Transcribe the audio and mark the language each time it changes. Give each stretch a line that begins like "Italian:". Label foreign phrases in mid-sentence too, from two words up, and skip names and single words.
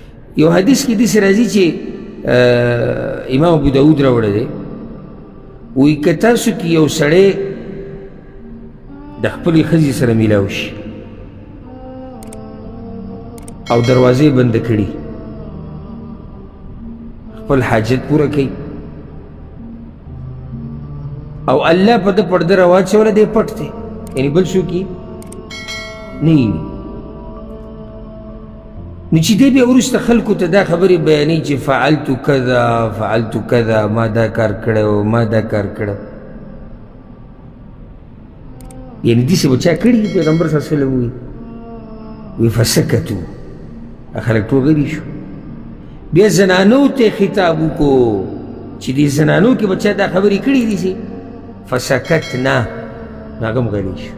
Pashto: یو حدیث کې داسې راځي چې امام ابو داود راوړی دی، وایي که تاسو کې یو سړی د خپلې ښځې سره میلاو شي او دروازې بنده کړي، خپل حاجت پوره کوي او الله په ده پرده راواچوله، دی پټ دی، یعنی بل څوک یې نه ویني، نو چې دی بیا وروسته خلکو ته دا خبرې بیانوي چې
Arabic: فعلتو کذا فعلتو کذا،
Pashto: ما دا کار کړی و، ما دا کار کړی، یعنی داسې به چا کړي پیغمبر
Arabic: صلی الله علیه وسلم
Pashto: وایي فسکتو، خلک ټول غلي شو. بیا زنانو ته خطاب وکړو چې دې زنانو کې به چا دا خبرې کړي دي، فسکتنا، هغه هم غلي شو.